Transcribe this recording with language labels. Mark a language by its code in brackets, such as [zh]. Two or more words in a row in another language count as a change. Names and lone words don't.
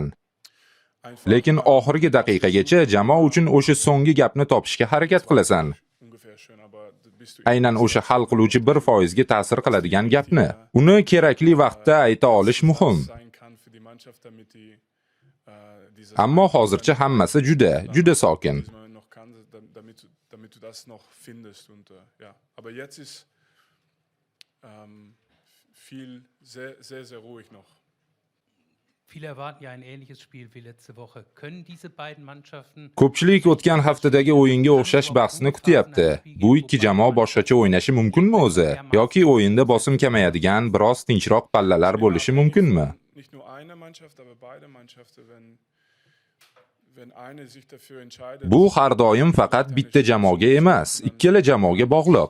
[uz] Lekin oxirgi daqiqagacha jamoa uchun o'sha so'nggi gapni topishga harakat qilasan. Aynan o'sha hal qiluvchi 1% ga ta'sir qiladigan gapni. Uni kerakli vaqtda ayta olish muhim. Ammo hozircha hammasi juda sokin. [de] Viele erwarten ja ein ähnliches Spiel wie letzte Woche. Können diese beiden Mannschaften [uz] Ko'pchilik o'tgan haftadagi o'yinga o'xshash bahsni kutyapti. Bu ikki jamoa boshqacha o'ynashi mumkinmi o'zi? Yoki o'yinda bosim kamayadigan, biroz tinchroq pallalar bo'lishi mumkinmi? Bu har doim faqat bitta jamoaga emas, ikkala jamoaga bog'liq.